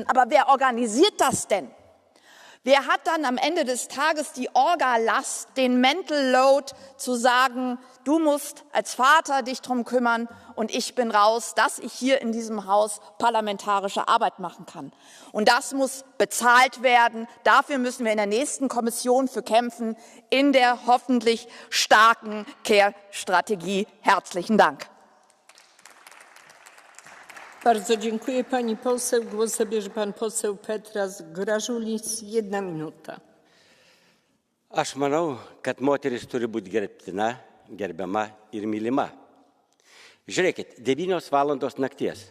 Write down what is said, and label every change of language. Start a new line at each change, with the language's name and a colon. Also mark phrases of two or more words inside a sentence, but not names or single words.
German: Aber wer organisiert das denn? Wer hat dann am Ende des Tages die Orga-Last, den
English: Mental Load,
German: zu sagen, du musst als Vater dich drum kümmern und ich bin raus, dass ich hier in diesem Haus parlamentarische Arbeit machen kann. Und das muss bezahlt werden. Dafür müssen wir in der nächsten Kommission für kämpfen, in der hoffentlich starken Care-Strategie. Herzlichen Dank.
Polish: Bardzo dziękuję pani poseł. Głos zabierze pan poseł Petras Gražulis. 1 minuta.
Lithuanian: Aš manau, kad moteris turi būti gerbtina, gerbiama ir mylima. Žiūrėkit, 9 valandos nakties.